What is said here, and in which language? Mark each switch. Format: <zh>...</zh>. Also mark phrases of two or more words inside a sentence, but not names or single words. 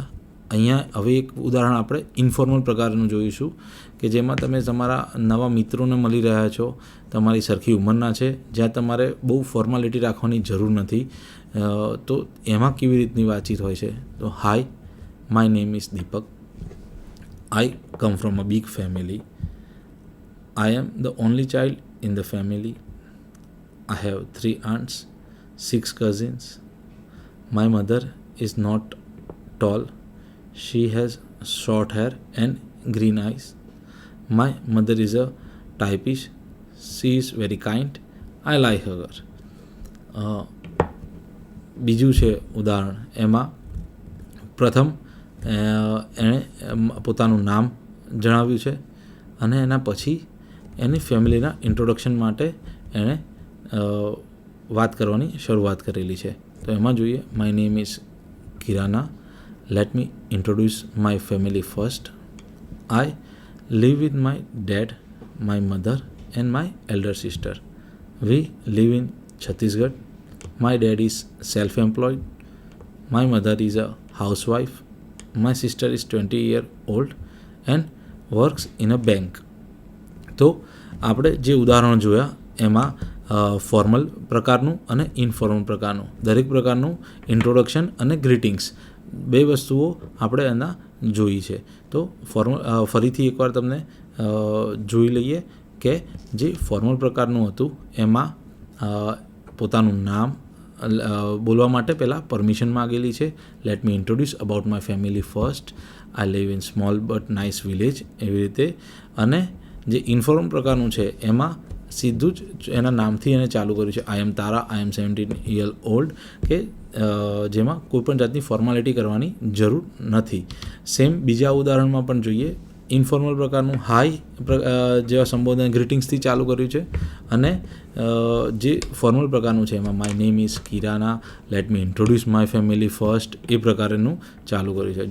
<gu>અહીંયા હવે એક ઉદાહરણ આપણે ઇન્ફોર્મલ પ્રકારનું જોઈશું કે જેમાં તમે તમારા નવા મિત્રોને મળી રહ્યા છો, તમારી સરખી ઉંમરના છે, જ્યાં તમારે બહુ ફોર્માલિટી રાખવાની જરૂર નથી. તો એમાં કેવી રીતની વાતચીત હોય છે.</gu> <en>તો Hi, my name is Deepak. I come from a big family. I am the only child in the family. I have 3 aunts, 6 cousins. My mother is not tall. She has short hair and green eyes. My mother is a typist. She is very kind. I like her.</en> <gu>બીજું છે ઉદાહરણ. એમાં પ્રથમ એણે પોતાનું નામ જણાવ્યું છે અને એના પછી એની ફેમિલીના ઇન્ટ્રોડક્શન માટે એણે વાત કરવાની શરૂઆત કરેલી છે. તો એમાં જોઈએ,</gu> <en>My name is Kirana. Let me introduce my family first. I live with my dad, my mother and my elder sister. We live in Chhattisgarh. My dad is self employed. My mother is a housewife. My sister is 20 years old and works in a bank.</en> <gu>તો આપણે જે ઉદાહરણો જોયા એમાં ફોર્મલ પ્રકારનું અને ઇનફોર્મલ પ્રકારનું, દરેક પ્રકારનું ઇન્ટ્રોડક્શન અને ગ્રીટિંગ્સ બે વસ્તુઓ આપણે એના જોઈ છે. તો ફરીથી એકવાર તમને જોઈ લઈએ કે જે ફોર્મલ પ્રકારનું હતું એમાં પોતાનું નામ બોલવા માટે પહેલાં પરમિશન માગેલી છે.</gu> <en>Let me introduce about my family first. I live in small but nice village,</en> <gu>એવી રીતે. અને જે ઇન્ફોર્મલ પ્રકારનું છે એમાં સીધું જ એના નામથી એને ચાલુ કર્યું છે.</gu> <en>I am Tara, I am 17 years old,</en> <gu>કે જેમાં કોઈપણ જાતની ફોર્માલિટી કરવાની જરૂર નથી. સેમ બીજા ઉદાહરણમાં પણ જોઈએ. ઇન્ફોર્મલ પ્રકારનું હાય જેવા સંબોધન ગ્રીટિંગ્સથી ચાલુ કર્યું છે, અને જે ફોર્મલ પ્રકારનું છે એમાં</gu> <en>My name is Kirana, let me introduce my family first,</en> <gu>એ પ્રકારનું ચાલુ કર્યું છે.</gu>